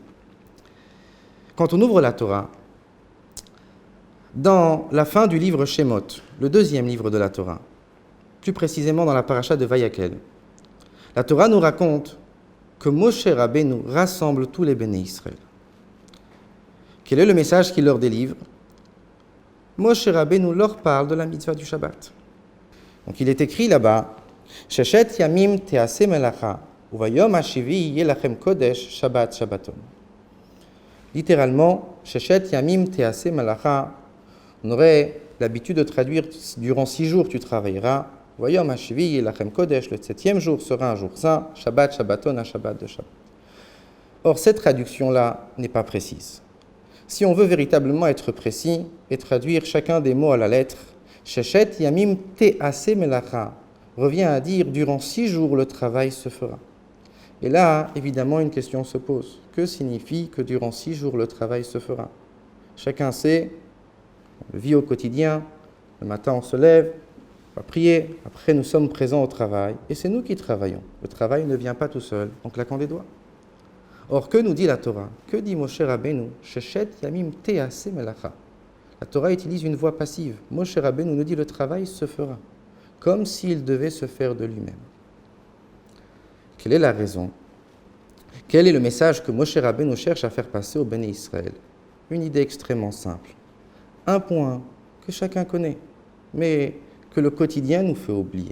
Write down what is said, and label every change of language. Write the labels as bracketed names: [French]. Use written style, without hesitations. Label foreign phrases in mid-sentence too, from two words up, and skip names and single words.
[French] Quand on ouvre la Torah, dans la fin du livre Shemot, le deuxième livre de la Torah, plus précisément dans la paracha de Vayakel, la Torah nous raconte que Moshe Rabbeinu rassemble tous les [Hebrew] בני ישראל. [French] Quel est le message qu'il leur délivre? Moshe Rabbeinu leur parle de la mitzvah du Shabbat. Donc il est écrit là-bas, [Hebrew] ששת ימים תעשה מלאכה וביום השביעי יהיה לכם קדש שבת שבתון. [French] Littéralement, [Hebrew] ששת ימים תעשה מלאכה. [French] On aurait l'habitude de traduire durant 6 jours tu travailleras. [Hebrew] וביום השביעי יהיה לכם קדש, [French] le 7e jour sera un jour saint, [Hebrew] שבת שבתון, [French] un Shabbat de Shabbat. Or, cette traduction-là n'est pas précise. Si on veut véritablement être précis et traduire chacun des mots à la lettre, [Hebrew] ששת ימים תעשה מלאכה [French] revient à dire durant 6 jours le travail se fera. Et là, évidemment, une question se pose. Que signifie que durant 6 jours le travail se fera? Chacun sait, on le vit au quotidien, le matin on se lève, on va prier, après nous sommes présents au travail, et c'est nous qui travaillons. Le travail ne vient pas tout seul en claquant des doigts. Or, que nous dit la Torah? Que dit Moshe Rabbeinu? [Hebrew] ששת ימים תעשה מלאכה. [French] La Torah utilise une voix passive. Moshe Rabbeinu nous dit le travail se fera, comme s'il devait se faire de lui-même. Quelle est la raison? Quel est le message que Moshe Rabbeinu cherche à faire passer au [Hebrew] בני ישראל? [French] Une idée extrêmement simple. Un point que chacun connaît, mais que le quotidien nous fait oublier.